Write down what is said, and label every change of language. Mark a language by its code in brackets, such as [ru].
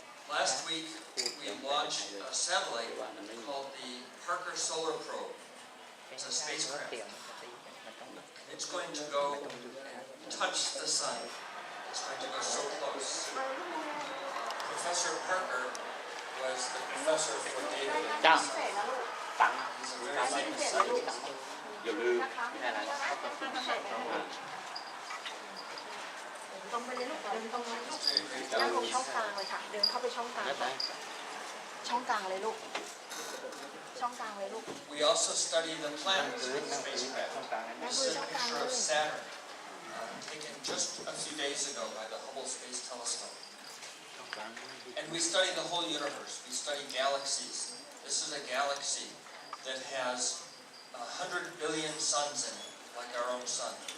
[en] Last week, we launched a satellite called the Parker Solar Probe. It's a spacecraft. It's going to go and touch the sun. It's going to go so close. Professor Parker was the professor for David. [th] จ้าตัง [en] He's a very famous scientist. [th] อย่าลืมไม่ได้อะไร ตรงไปเลยลูกเดินตรงเลยลูกนั่งตรงช่องกลางเลยค่ะเดินเข้าไปช่องกลางช่องกลางเลยลูกช่องกลางเลยลูก [en] We also study the planets in the spacecraft. This is a picture of Saturn, taken just a few days ago by the Hubble Space Telescope. And we study the whole universe. We study galaxies. This is a galaxy that has 100 billion suns in it, like our own sun.